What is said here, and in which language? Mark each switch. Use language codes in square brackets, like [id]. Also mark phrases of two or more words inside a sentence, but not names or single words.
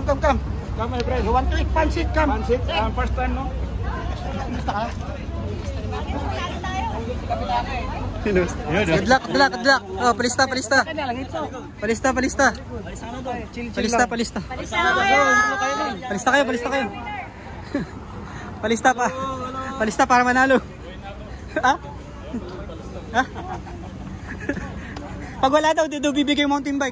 [en] My friend, come. Come, my friend. You want to eat pancit, come. Pansit, first time, no? Good luck. [tl] Oh, palista. Palista. kayo. Palista para manalo. Ha? Pag wala daw, dito bibigay [en] mountain bike.